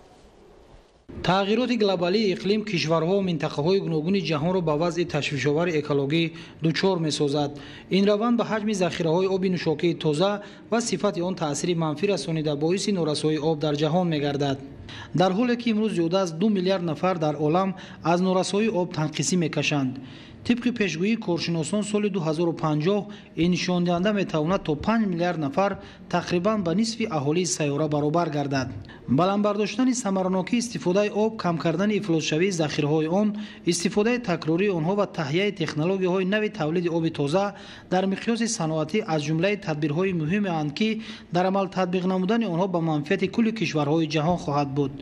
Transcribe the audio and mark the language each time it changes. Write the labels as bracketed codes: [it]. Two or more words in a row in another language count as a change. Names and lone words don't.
[tg] тағйироти глобалии иқлим кишварҳо ва минтақаҳои гуногуни ҷаҳонро ба вазъи ташвишовари экологӣ дучор месозад. ин раванд ба ҳаҷми захираҳои оби нӯшокии тоза ва сифати он таъсири манфӣ расонида боиси норасоии об дар ҷаҳон мегардад. дар ҳоле ки имрӯз зиёда аз 2 миллиард нафар дар олам аз норасоии об танқисӣ мекашанд. [fa] طبق پیشگویی کارشناسان سال 2050 این نشان دهنده میتواند تا 5 میلیارد نفر تقریبا به نصف اهالی سیاره برابر گردد. بلند برداشتن ثمرناکی استفاده آب، کم کردن افلاس‌شوی ذخیره‌های آن، استفاده تکراری آنها و تهیه تکنولوژی‌های نوی تولید آب تازه در مقیاس صنعتی از جمله تدبیرهای مهم اند که در عمل تطبیق نمودن آنها به منفعت کل کشورهای جهان خواهد بود.